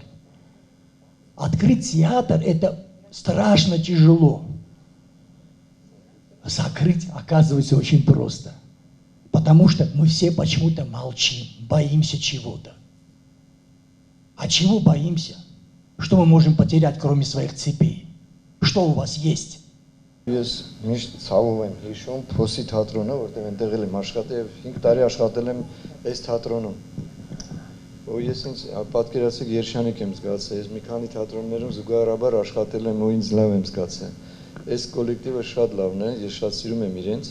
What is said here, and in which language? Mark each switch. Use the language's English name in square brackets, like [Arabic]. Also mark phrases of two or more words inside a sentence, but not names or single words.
[Russian] Открыть театр – это страшно тяжело. Закрыть, оказывается, очень просто. Потому что мы все почему-то молчим, боимся чего-то. А чего боимся? Что мы можем потерять, кроме своих цепей? Что у вас есть? [Armenian] Ես միշտ ցավում եմ հիշում Փոսի թատրոնը, որտեղ այնտեղ էլ եմ աշխատել, 5 տարի աշխատել եմ այս թատրոնում։ Ու ես ինձ պատկերացեք երջանիկ եմ զգացել, ես մի քանի թատրոններում զուգահեռաբար աշխատել եմ ու ինձ լավ եմ զգացել։ Այս կոլեկտիվը շատ լավն է, ես շատ սիրում եմ իրենց։